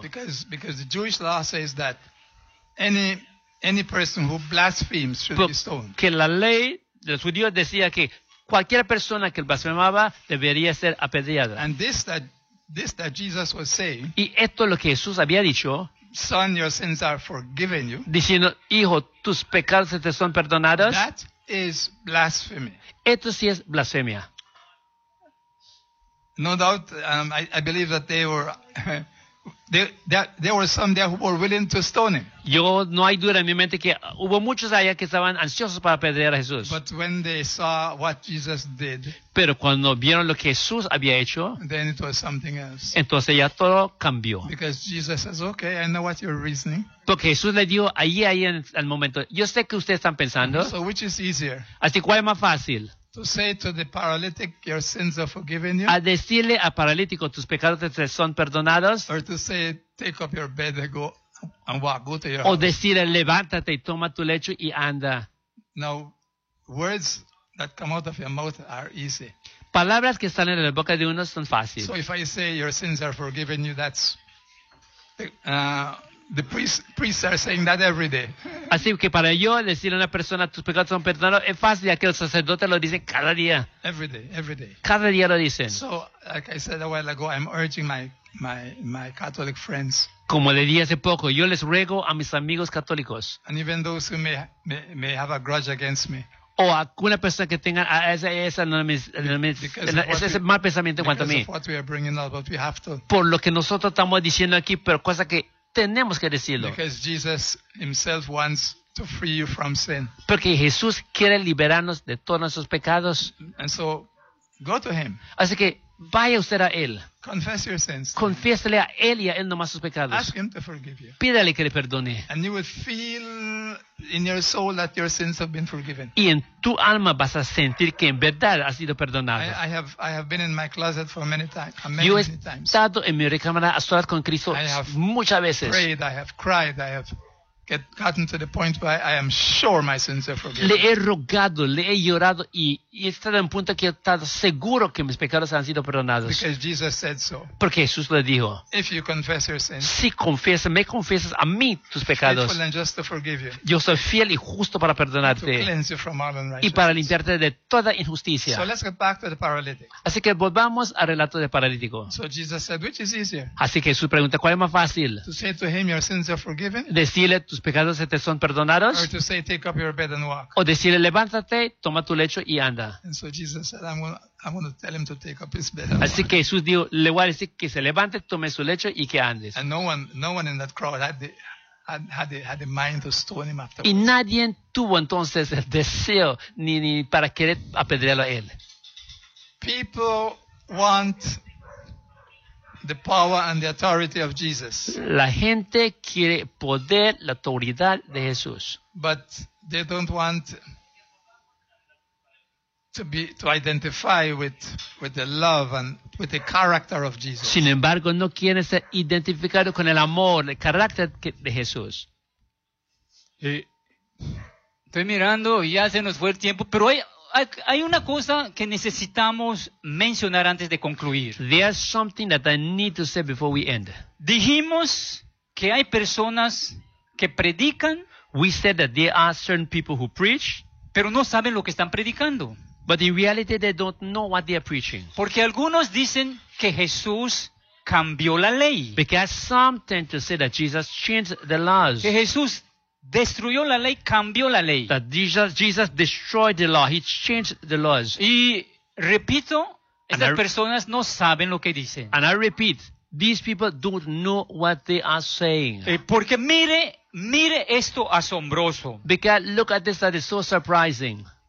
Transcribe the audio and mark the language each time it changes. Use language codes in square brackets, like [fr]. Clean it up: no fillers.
[en] Because the Jewish law says that any person who blasphemes should be stoned. [es] Que la ley de los judíos decía que cualquier persona que blasfemaba debería ser apedreada. [en] And this that Jesus was saying. [es] Y esto es lo que Jesús había dicho. [en] Son, your sins are forgiven you. [es] Diciendo, hijo, tus pecados te son perdonados. [en] That is blasphemy. [es] Esto sí es blasfemia. [en] No doubt, I believe that there were some there who were willing to stone him. [es] Yo no hay duda en mi mente que hubo muchos allá que estaban ansiosos para apedrear a Jesús. [en] But when they saw what Jesus did, [es] pero cuando vieron lo que Jesús había hecho, [en] then it was something else. [es] Entonces ya todo cambió. [en] Because Jesus says, okay, I know what you're reasoning. [es] Porque Jesús le dijo ahí en el momento, yo sé que ustedes están pensando. [en] So which is easier? [es] Así cuál es más fácil. [en] To say to the paralytic, your sins are forgiven you. [es] A decirle al paralítico, tus pecados te son perdonados. [en] Or to say, take up your bed and go and walk, go to your [es] o [en] house. [es] O decirle, levántate y toma tu lecho y anda. [en] Now, words that come out of your mouth are easy. [es] Palabras que salen de la boca de uno son fáciles. [en] So if I say your sins are forgiven you, that's the priests are saying that every day. [es] Así que para yo decir a una persona tus pecados son perdonados es fácil, ya que los sacerdotes lo dicen cada día. [en] Every day. [es] Cada día lo dicen. [en] So, like I said a while ago, I'm urging my Catholic friends. [es] Como le dije hace poco, yo les ruego a mis amigos católicos. [en] And even those who may have a grudge against me. [es] O a alguna persona que tenga ese mal pensamiento en cuanto a mí. [en] Because of what we are bringing up, but we have to. [es] Por lo que nosotros estamos diciendo aquí, pero cosa que tenemos que decirlo. [en] Because Jesus himself wants to free you from sin. [es] Porque Jesús quiere liberarnos de todos nuestros pecados. [en] And so, go to him. [es] Así que vaya usted a él. [en] Confess your sins. [es] Confiésele a él y a él nomás sus pecados. [en] Ask him to forgive you. [es] Pídale que le perdone. [en] And you will feel in your soul that your sins have been forgiven. [es] Y en tu alma vas a sentir que en verdad has sido perdonado. [en] I have been in my closet for many times. [es] Yo he estado en mi recámara a solas con Cristo muchas veces. [en] I have prayed, I have cried, I have gotten to the point where I am sure my sins are forgiven. [es] Le he rogado, le he llorado y he estado en un punto que he estado seguro que mis pecados han sido perdonados. [en] Because Jesus said so. [es] Porque Jesús le dijo. [en] If you confess your sins. [es] Si confiesas, me confiesas a mí tus pecados. [en] Faithful and just to forgive you. [es] Yo soy fiel y justo para perdonarte. [en] To cleanse you from all unrighteousness. [es] Y para limpiarte de toda injusticia. [en] So let's get back to the paralytic. [es] Así que volvamos al relato del paralítico. [en] So Jesus said, which is easier? [es] Así que Jesús pregunta, ¿cuál es más fácil? [en] To say to him, your sins are forgiven. [es] Decirle, tus pecados se te son perdonados. [en] Or to say, take up your bed and walk. [es] O decirle, levántate, toma tu lecho y anda. [en] And so Jesus said, I'm gonna tell him to take up his bed. [es] Así que Jesús dijo, le voy a decir que se levante, tome su lecho y que andes. [en] And no one in that crowd had the mind to stone him afterwards. [es] Y nadie tuvo entonces el deseo ni para querer apedrearlo a él. [en] People want the power and the authority of Jesus. [es] La gente quiere poder, la autoridad de Jesús. [en] But they don't want to identify with the love and with the character of Jesus. [es] Sin embargo, no quieren ser identificados con el amor, el carácter de Jesús. Estoy mirando y ya se nos fue el tiempo, pero hay una cosa que necesitamos mencionar antes de concluir. [en] There's something that I need to say before we end. [es] Dijimos que hay personas que predican. [en] We said that there are certain people who preach, [es] pero no saben lo que están predicando. [en] But in reality, they don't know what they are preaching. [es] Porque algunos dicen que Jesús cambió la ley. [en] Because some tend to say that Jesus changed the laws. [es] Que Jesús destruyó la ley, cambió la ley. [en] That Jesus destroyed the law. He changed the laws. [es] Y repito, esas personas no saben lo que dicen. [en] And I repeat, these people don't know what they are saying. [es] Porque mire esto asombroso. [en] Because look at this, that is so surprising.